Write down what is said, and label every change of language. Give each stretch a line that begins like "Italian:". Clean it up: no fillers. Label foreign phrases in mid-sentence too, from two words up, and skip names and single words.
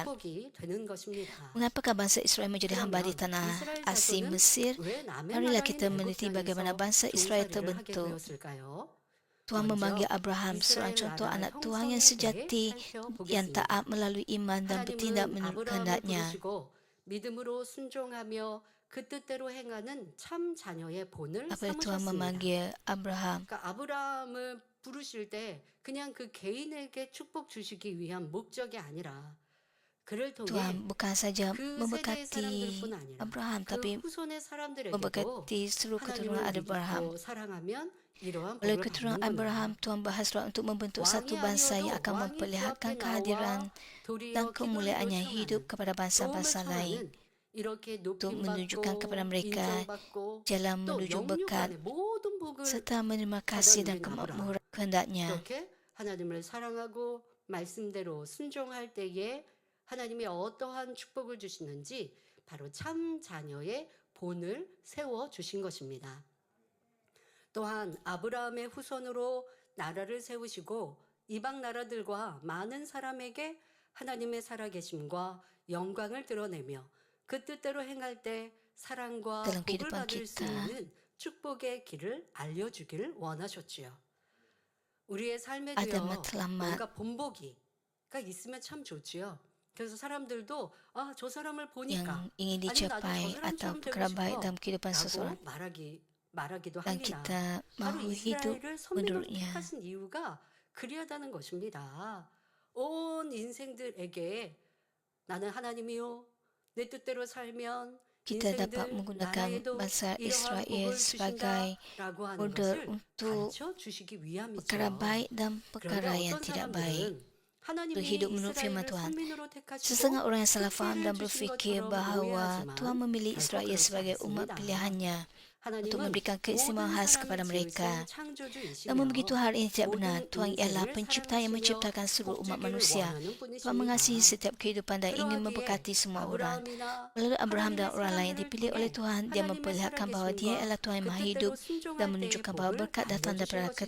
Malay: Mengapakah bangsa Israel menjadi hamba di tanah asing Mesir? Marilah kita meneliti bagaimana bangsa Israel terbentuk. Tuhan memanggil Abraham, seorang contoh anak Tuhan yang sejati, yang taat melalui iman dan bertindak menurut kehendaknya.
Korean: 믿음으로 순종하며 그 뜻대로 행하는 참 자녀의 본을
Malay: Apabila Tuhan
Korean: 삼으셨습니다.
Malay: memanggil Abraham,
Korean: 그러니까 아브라함을 부르실 때 그냥 그 개인에게 축복 주시기 위한 목적이 아니라 그를 통해
Malay: Tuhan bukan saja
Korean: 그 세대의
Malay: memberkati
Korean: 사람들뿐 아니라
Malay: Abraham,
Korean: 그
Malay: tapi
Korean: 후손의 사람들에게도
Malay: memberkati seluruh keturunan
Korean: 하나님을
Malay: Abraham.
Korean: 믿고 사랑하면 이러한
Malay: Oleh
Korean: 복을
Malay: keturunan
Korean: 받는구나.
Malay: Abraham, Tuhan berhasrat untuk membentuk
Korean: 왕이
Malay: satu bangsa yang
Korean: 아니어도
Malay: akan
Korean: 왕이
Malay: memperlihatkan
Korean: 그 앞에
Malay: kehadiran
Korean: 나와 도리어
Malay: dan
Korean: 기도를
Malay: kemuliaannya
Korean: 요청하는
Malay: hidup kepada
Korean: 도움을
Malay: bangsa-bangsa lain.
Korean: 청하는 이렇게
Malay: untuk
Korean: 높임
Malay: menunjukkan kepada
Korean: 받고
Malay: mereka
Korean: 인정받고
Malay: jalan
Korean: 또
Malay: menuju
Korean: 영육
Malay: berkat
Korean: 안에 모든 복을
Malay: serta menerima
Korean: 받아
Malay: kasih dan
Korean: 누린 아브라함.
Malay: kemakmuran kehendaknya.
Korean: 그렇게 하나님을 사랑하고 말씀대로 순종할 때에 하나님이 어떠한 축복을 주시는지 바로 참 자녀의 본을 세워 주신 것입니다. 또한 아브라함의 후손으로 나라를 세우시고 이방 나라들과 많은 사람에게 하나님의 살아계심과 영광을 드러내며 그 뜻대로 행할 때 사랑과
Malay: Dalam
Korean: 복을
Malay: kehidupan
Korean: 받을 수
Malay: kita,
Korean: 있는 축복의 길을 알려주기를 원하셨지요. 우리의
Malay: ada
Korean: 삶에도요,
Malay: matlamat
Korean: 뭔가 본보기가 있으면 참 좋지요. 그래서 사람들도 아, 저 사람을 보니까
Malay: yang ingin
Korean: 아니면 나도 저
Malay: dicapai atau
Korean: 사람처럼 되고
Malay: perkara baik
Korean: 싶어
Malay: dalam kehidupan
Korean: 라고
Malay: seseorang
Korean: 말하기도
Malay: dan
Korean: 합니다.
Malay: kita
Korean: 바로
Malay: mahu hidup
Korean: 이스라엘을 선민으로
Malay: menurutnya.
Korean: 택하신 이유가 그리하다는 것입니다. 온 인생들에게 나는 하나님이요 내 뜻대로 살면
Malay: Kita dapat
Korean: 인생들
Malay: menggunakan
Korean: 나라에도
Malay: bangsa
Korean: 이러한
Malay: Israel
Korean: 복을
Malay: sebagai
Korean: 주신다라고 하는
Malay: model
Korean: 것을
Malay: untuk
Korean: 가르쳐 주시기 위함이죠.
Malay: perkara baik dan
Korean: 그런데
Malay: perkara yang
Korean: 어떤
Malay: tidak baik.
Korean: 사람들은 하나님이
Malay: Untuk hidup menurut firman
Korean: 이스라엘을
Malay: Tuhan.
Korean: 선민으로 택하시고
Malay: Setengah orang yang salah faham dan
Korean: 특혜를 주신
Malay: berfikir
Korean: 것처럼
Malay: bahawa
Korean: 오해하지만
Malay: Tuhan memilih
Korean: 결코
Malay: Israel
Korean: 그렇지
Malay: sebagai umat
Korean: 않습니다.
Malay: pilihannya untuk
Korean: 하나님은
Malay: memberikan
Korean: 모든
Malay: keistimewaan khas kepada
Korean: 사람을
Malay: mereka.
Korean: 지으신 창조주이시며
Malay: Namun begitu hal ini tidak benar.
Korean: 모든
Malay: Tuhan ialah
Korean: 인생을
Malay: pencipta yang
Korean: 사랑하시며
Malay: menciptakan seluruh umat
Korean: 복주기를
Malay: manusia.
Korean: 원하는
Malay: Tuhan mengasihi
Korean: 분이십니다.
Malay: setiap kehidupan dan ingin memberkati
Korean: 그러하기에
Malay: semua orang.
Korean: 아브라함이나
Malay: Melalui Abraham dan
Korean: 하나님의
Malay: orang lain
Korean: 사람들을
Malay: dipilih oleh
Korean: 통해
Malay: Tuhan, dia
Korean: 하나님의
Malay: memperlihatkan bahawa dia
Korean: 살아계심과
Malay: ialah Tuhan yang
Korean: 그
Malay: maha
Korean: 뜻대로
Malay: hidup dan
Korean: 순종할 때의
Malay: menunjukkan bahawa
Korean: 복을
Malay: berkat datang
Korean: 알려주신
Malay: daripada
Korean: 것이지요.